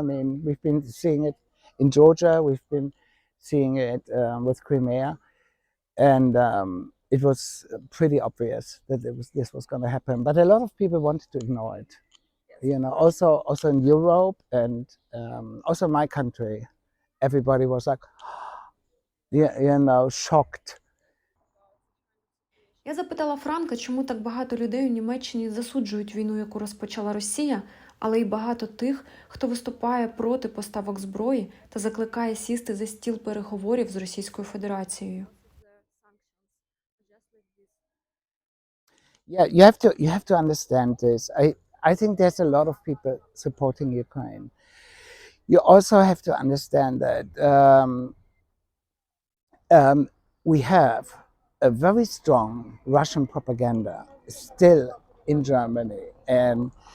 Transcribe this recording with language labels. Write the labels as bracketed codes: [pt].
[en] I mean, we've been seeing it in Georgia, we've been seeing it with Crimea, and it was pretty obvious that this was going to happen. But a lot of people wanted to ignore it, you know. Also in Europe and also my country. Everybody was like, you know, shocked. [uk] Я запитала Франка, чому так багато людей у Німеччині засуджують війну, яку розпочала Росія, але й багато тих, хто виступає проти поставок зброї та закликає сісти за стіл переговорів з Російською Федерацією. [en] Yeah, you have to understand this. I think there's a lot of people supporting Ukraine. You also have to understand that we have a very strong Russian propaganda still in Germany, and